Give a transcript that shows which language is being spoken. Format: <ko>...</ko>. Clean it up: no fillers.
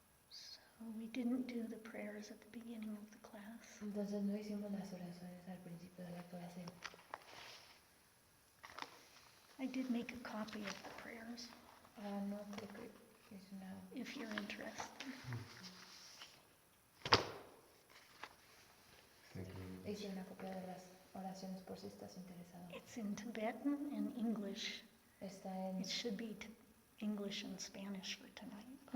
<en>So we didn't do the prayers at the beginning of the class.</en> <es>Entonces no hicimos las oraciones al principio de la clase.</es> <en>I did make a copy of the prayers,</en> <es>No creo que es una...</es> <en>if you're interested.</en> <es>Hice una copia de las oraciones por si estás interesado.</es> <en>It's in Tibetan and English.</en> <es>Está en...</es> <en>It should be English and Spanish for tonight.</en>